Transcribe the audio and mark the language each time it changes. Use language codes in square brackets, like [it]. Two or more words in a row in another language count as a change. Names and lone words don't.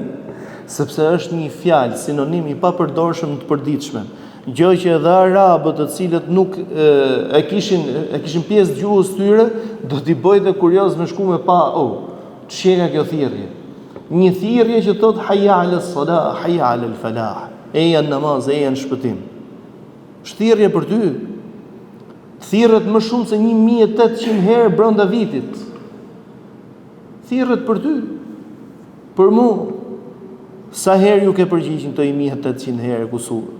[sq] Sepse është një fjalë sinonim i papërdorshëm të përditshme. Gjë që edhe arabët, të cilët nuk e kishin pjesë të gjuhës tyre, do t'i bëjte kurioz me shku me pa, çka kjo thirrje. Një thirrje që thot [ar] حي على الصلاة حي على الفلاح. [sq] Eja në namaz, eja në shpëtim. Thirrje për ty. Thirret më shumë se 1800 herë brenda vitit. Thirret për ty. Për mu. Sa herë ju ke përgjigjen të 1800 herë kusur?